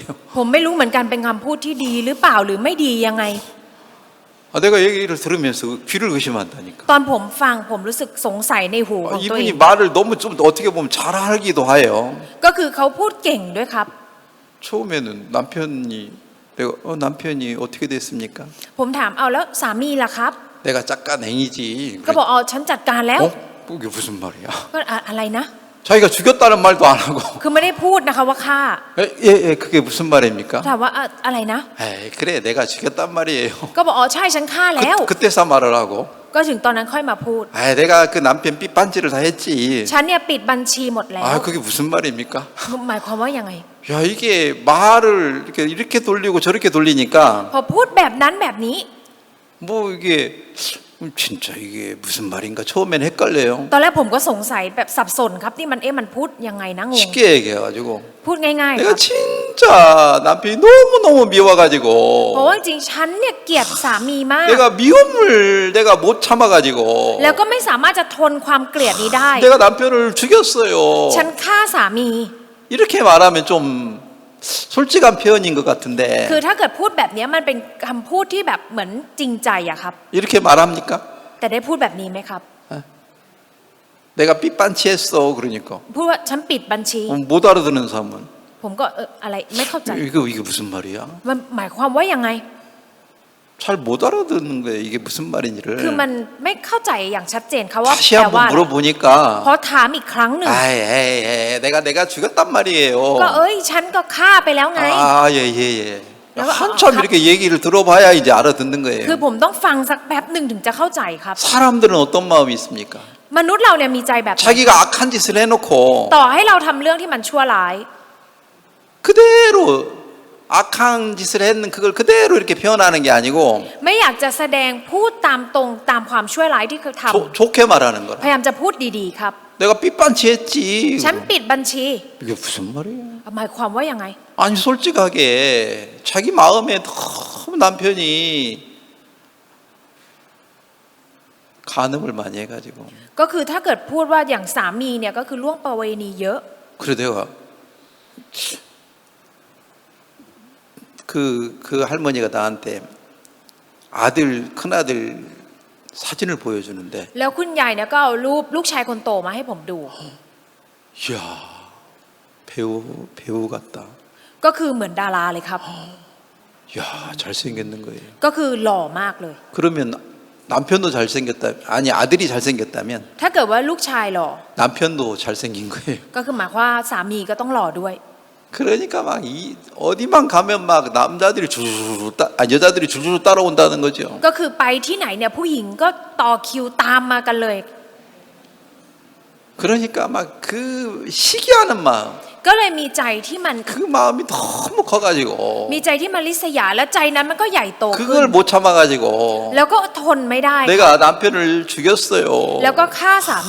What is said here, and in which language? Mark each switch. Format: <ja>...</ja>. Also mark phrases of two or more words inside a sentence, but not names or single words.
<th>ผมไม่รู้เหมือนกันเป็นคำพูดที่ดีหรือเปล่าหรือไม่ดียังไง</th> <ko>아, 내가 얘기를 들으면서 귀를 의심한다니까.</ko> <th>ตอนผมฟังผมรู้สึกสงสัยในหูของตัวเอง</th> <ko>이분이 말을 너무 좀 어떻게 보면 잘 알기도 해요.</ko> <th>ก็คือเขาพูดเก่งด้วยครับ</th> <ko>처음에는 남편이 내가 남편이 어떻게 됐습니까?</ko> <th>ผมถามเอาแล้วสามีล่ะครับ</th> <ko>내가 짝까냉이지.</ko> <th>ก็บอกอ๋อฉันจัดการแล้ว</th> <ko>이게 무슨 말이야?</ko> <th>ก็อะไรนะ</th> <ko>자기가 죽였다는 말도 안 하고.</ko> <th>คือไม่ได้พูดนะคะว่าฆ่า</th> <ko>예, 그게 무슨 말입니까?</ko> <th>ถามว่าอะไรนะ</th> <ko>에이, 그래, 내가 죽였단 말이에요.</ko> <th>ก็บอกอ๋อใช่ฉันฆ่าแล้ว</th> <ko>그때서 말을 하고.</ko> <th>ก็ถึงตอนนั้นค่อยมาพูด</th> <ko>아, 내가 그 남편 삐빤지를 다 했지.</ko> <th>ฉันเนี่ยปิดบัญชีหมดแล้ว</th> <ko>아, 그게 무슨 말입니까?</ko> <th>หมายความว่ายังไง</th> <ko>야, 이게 말을 이렇게 돌리고 저렇게 돌리니까</ko> <th>พอพูดแบบนั้นแบบนี้</th> <ko>뭐 이게 진짜 이게 무슨 말인가 처음엔 헷갈려요.</ko> <th>ตอนแรกผมก็สงสัยแบบสับสนครับนี่มันมันพูดยังไงนะงง</th> <ko>쉽게 얘기해가지고</ko> <th>พูดง่ายๆค</th> <ko>내가</ko> <th>รับ</th> <ko>진짜 남편이 너무너무 미워가지고</ko> <th>เพราะว่าจริงๆฉันเนี่ยเกลียดสามีมาก</th> <ko>내가 미움을 내가 못 참아가지고</ko> <th>แล้วก็ไม่สามารถจะทนความเกลียดนี้ได้</th> <ko>내가 남편을 죽였어요.</ko> <th>ฉันฆ่าสามี</th> <ko>이렇게 말하면 좀 솔직한 표현인 것 같은데</ko> <th>คือถ้าเกิดพูดแบบนี้มันเป็นคำพูดที่แบบเหมือนจริงใจอะครับ</th> <ko>이렇게 말합니까?</ko> <th>แต่ได้พูดแบบนี้ไหมครับ</th> <ko>내가 삐빤치했어 그러니까</ko> <th>พูดว่าฉันปิดบัญชี</th> <ko>못 알아듣는 사람은</ko> <th>ผมก็อะไรไม่เข้าใจ</th> <ko>이게 무슨 말이야?</ko> <th>มันหมายความว่ายังไง</th> <ko>잘 못 알아듣는 거예요. 이게 무슨</ko> <th>คือ</th> <ko>말인지를.</ko> <th>มันไม่เข้าใจอย่างชัดเจนค่ะว่า</th> <ko>다시</ko> <th>แปลว่า</th> <ko>한번</ko> <th>อะไร</th> <ko>물어보니까</ko> <th>พอถามอีกครั้งหนึ่ง</th> <ko>에이, 내가 죽였단 말이에요.</ko> <th>ก็เอ้ยฉันก็ฆ่าไปแล้วไง</th> <ko>아, 예. 내가 한참 아, 이렇게 얘기를 들어봐야 이제 알아듣는</ko> <th>คือ</th> <ko>거예요.</ko> <th>ผมต้องฟังสักแป๊บหนึ่งถึงจะเข้าใจครับ</th> <ko>사람들은 어떤 마음이 있습니까?</ko> <th>มนุษย์เราเนี่ยมีใจแบบไหน</th> <ko>자기가 악한 짓을 해놓고</ko> <th>ต่อให้เราทำเรื่องที่มันชั่วร้าย</th> <ko>그대로 악한 짓을 했는 그걸 그대로 이렇게 표현하는 게 아니고</ko> <th>ไม่อยากจะแสดงพูดตามตรงตามความชั่วร้ายที่เขาท</th> <ko>좋게 말하는 ำ 거라.</ko> <th>พยายามจะพูดดีๆครับ</th> <ko>내가 삐빤치했지.</ko> <th>ฉันปิดบัญชี</th> <ko>이게 무슨 말이야?</ko> <th>หมายความว่ายังไง</th> <ko>아니 솔직하게 자기 마음에 너무 남편이 간음을 많이 해가지고</ko> <th>ก็คือถ้าเกิดพูดว่าอย่างสามีเนี่ยก็คือล่วงประเวณีเยอะ</th> <ko>그래 내가 그 할머니가 나한테 아들 큰아들 사진을 보여주는데</ko> <th>แล้วคุณยายเนี่ยก็เอารูปลูกชายคนโตมาให้ผมดู</th> <ko>이야 배우 같다.</ko> <th>ก็คือเหมือนดาราเลยครับ</th> <ko>이야 잘생겼는 거예요.</ko> <th>ก็คือหล่อมากเลย</th> <ko>그러면 남편도 잘생겼다 아니 아들이 잘생겼다면</ko> <th>ถ้าเกิดว่าลูกชายหล่อ</th> <ko>남편도 잘생긴 거예요.</ko> <th>ก็คือหมายความว่าสามีก็ต้องหล่อด้วย</th> <ko>그러니까 막 어디만 가면 막 남자들이 여자들이 줄줄 따라온다는 거죠.</ko> <th>ก็คือไปที่ไหนเนี่ยผู้หญิงก็ต่อคิวตามมากันเลย</th> <ko>그러니까 막 그 시기하는 마음,</ko> <th>ก็เลยมีใจที่มัน</th> <ko>그 마음이 너무 커가지고</ko> <th>มีใจที่มันริษยาและใจนั้นมันก็ใหญ่โตขึ้น</th> <ko>그걸 못 참아가지고</ko> <th>แล้วก็ทนไม่ได้</th> <ko>내가 남편을 죽였어요.</ko> <th>แล้วก็ฆ่าสามี</th>